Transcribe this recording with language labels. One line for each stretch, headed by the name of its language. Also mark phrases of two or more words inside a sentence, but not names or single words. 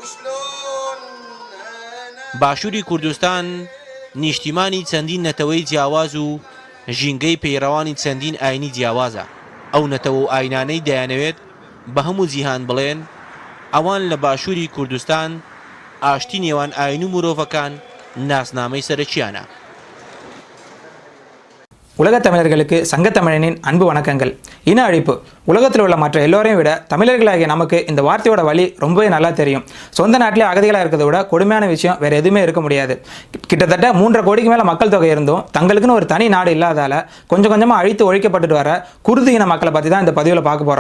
Central Kurdish: باشووری کوردستان نیشتیمانی چەندین نەتەوەی جیاواز و ژینگەی پەیڕەوانی چەندین ئاینی جیاوازە. ئەو نەتەوە و ئاینانەی دەیانەوێت بە هەموو جیهان بڵێن ئەوان لە باشووری کوردستان ئاشتی نێوان ئاین و مرۆڤەکان ناسنامەی سەرەکیانە.
Tamil: உலகத் தமிழர்களுக்கு சங்கத்தமிழனின் அன்பு வணக்கங்கள். இன அழிப்பு உலகத்தில் உள்ள மற்ற எல்லோரையும் விட தமிழர்களாகிய நமக்கு இந்த வார்த்தையோட வழி ரொம்பவே நல்லா தெரியும். சொந்த நாட்டிலே அகதிகளாக இருக்கிறத விட கொடுமையான விஷயம் வேறு எதுவுமே இருக்க முடியாது. கிட்டத்தட்ட 3.5 கோடிக்கு மேலே மக்கள் தொகை இருந்தும் தங்களுக்குன்னு ஒரு தனி நாடு இல்லாதால கொஞ்சம் கொஞ்சமாக அழித்து ஒழிக்கப்பட்டுட்டு வர குர்து இன மக்களை பற்றி தான் இந்த பதிவில் பார்க்க போகிறோம்.